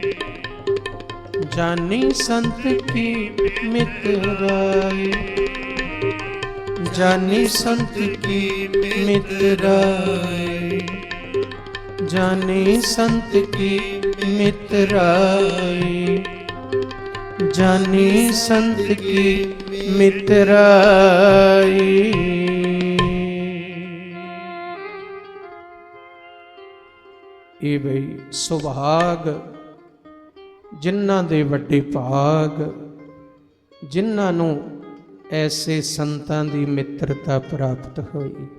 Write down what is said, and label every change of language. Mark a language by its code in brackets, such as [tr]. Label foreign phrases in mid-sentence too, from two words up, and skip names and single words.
[hi] जानी संत की मितराई, जानी संत की मितराई, जानी संत की मितराई, जानी संत की मितराई। [pa] ਇਹ ਬਈ ਸੁਭਾਗ ਜਿਨ੍ਹਾਂ ਦੇ ਵੱਡੇ ਭਾਗ, ਜਿਨ੍ਹਾਂ ਨੂੰ ਐਸੇ ਸੰਤਾਂ ਦੀ ਮਿੱਤਰਤਾ ਪ੍ਰਾਪਤ ਹੋਈ।